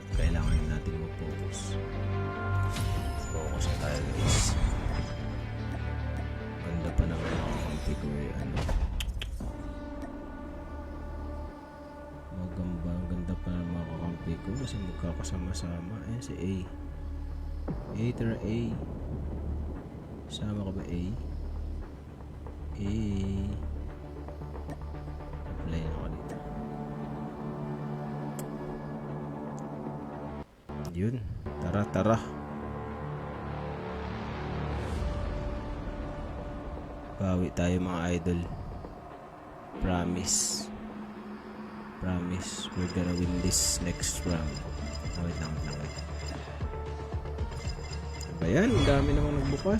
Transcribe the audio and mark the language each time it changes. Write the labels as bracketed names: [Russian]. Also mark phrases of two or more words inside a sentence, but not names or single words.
[Filipino] Kailangan natin mag-focus. Focus na tayo, guys. Ganda pa naman ang kampi ko eh. Ang ganda pa ng mga kakampi ko kasi magkakasama-sama. Ayan si A. Tara A. Sama ka ba A? A. Apply na ako dito. Yun. Tara. Bawi tayo mga idol. Promise. [English] We're gonna win this next round. [Filipino] Wait lang. Ba yan? Ang dami namang nagbukas.